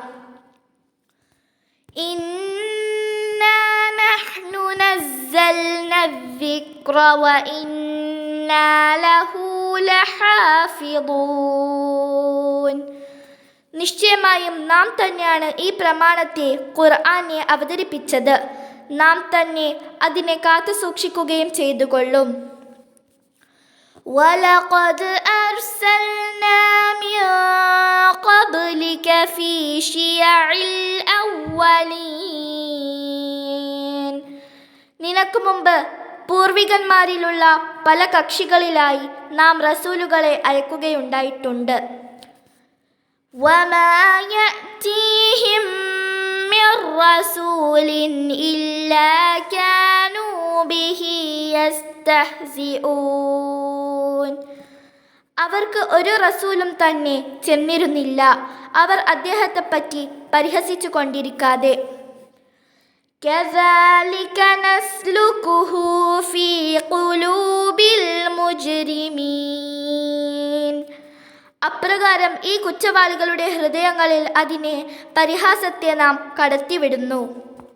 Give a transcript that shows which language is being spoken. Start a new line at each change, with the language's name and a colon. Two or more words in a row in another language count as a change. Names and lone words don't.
Arabic: إنا نحن نزلنا الذكر وإنا له لحافظون.
Malayalam: നിശ്ചയമായും നാം തന്നെയാണ് ഈ പ്രമാണത്തെ ഖുർആനെ അവതരിപ്പിച്ചത്. നാം തന്നെ അതിനെ കാത്തു സൂക്ഷിക്കുകയും ചെയ്തുകൊള്ളും.
Arabic: وَلَقَدْ أَرْسَلْنَا مِنْ قَبْلِكَ فِي شِيَعِ الْأَوَّلِينَ.
Malayalam: നിനക്ക് മുമ്പ് പൂർവികന്മാരിലുള്ള പല കക്ഷികളിലായി നാം റസൂലുകളെ അയക്കുകയുണ്ടായിട്ടുണ്ട്.
Arabic: وَمَا يَأْتِيهِمْ مِنْ رَسُولٍ إِلَّا كَانُوا بِهِ يَسْتَهْزِئُونَ.
Malayalam: അവർക്ക് ഒരു റസൂലും തന്നെ ചെന്നിരുന്നില്ല, അവർ അദ്ദേഹത്തെപ്പറ്റി പരിഹസിച്ചു കൊണ്ടിരിക്കാതെ.
Arabic: كَذَلِكَ نَسْلُكُهُ فِي قُلُوبِ الْمُجْرِمِينَ.
Malayalam: അപ്രകാരം ഈ കുറ്റവാളികളുടെ ഹൃദയങ്ങളിൽ അതിനെ പരിഹാസത്തെ നാം കടത്തിവിടുന്നു.